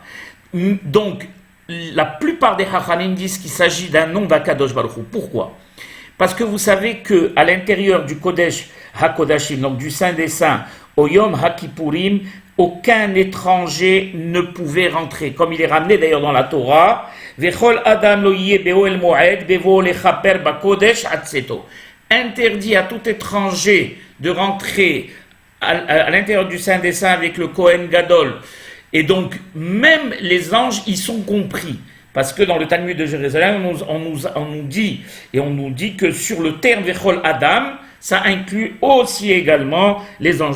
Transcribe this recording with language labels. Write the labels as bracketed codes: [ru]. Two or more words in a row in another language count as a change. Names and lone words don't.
[fr] Donc, la plupart des Chachamim disent qu'il s'agit d'un nom d' [he] הקדוש ברוך הוא. [fr] Pourquoi? Parce que vous savez qu'à l'intérieur du [he] קודש הקודשים, [fr] donc du Saint des Saints, au [he] יום הכיפורים, [fr] aucun étranger ne pouvait rentrer. Comme il est ramené d'ailleurs dans la Torah, [he] וכל אדם לא יהיה באהל מועד בבאו לכפר בקדש עד צאתו. [fr] Interdit à tout étranger de rentrer à l'intérieur du Saint des Saints avec le [he] כהן גדול. [fr] Et donc, même les anges y sont compris. Parce que dans le Talmud de Jérusalem, on nous dit que sur le terme [he] וכל אדם, [fr] ça inclut aussi également les anges.